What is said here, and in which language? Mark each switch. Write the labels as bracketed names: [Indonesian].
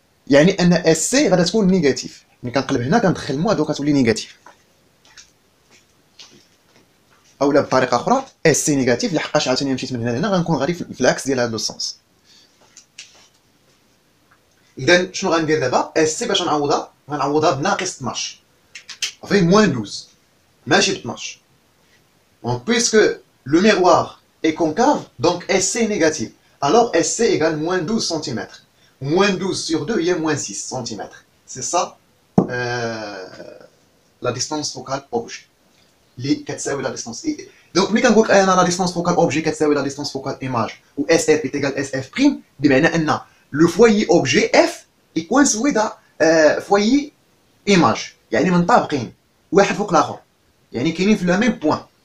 [Arabic] يعني ان اس سي غادا تكون نيجاتيف، ملي كنقلب هنا كندخل مو دوك كتولي نيجاتيف، اولا بطريقه اخرى اس سي نيجاتيف لحقاش عاوتاني مشيت من هنا لهنا غنكون غادي في العكس ديال هذا السونس. اذا شنو غندير دابا؟ اس سي باش نعوضها غنعوضها بناقص 12 صافي، موان 12 ماشي ب 12. دونك بويسكو لو ميغوار [French] est concave, donc SC est négatif. Alors SC égale moins 12 cm. Moins 12 sur 2, il y a moins 6 cm. C'est ça la distance focale objet. [Arabic] اللي كتساوي لا ديستونس. دونك ملي كنقول انا لا ديستونس فوكال اوبجي كتساوي لا ديستونس فوكال ايماج و اس اف ايتيغال اس اف بريم، بمعنى ان لو فويي اوبجي اف يكون سويدا فويي ايماج، يعني منطابقين واحد فوق الاخر، يعني كاينين في لا ميم بوين.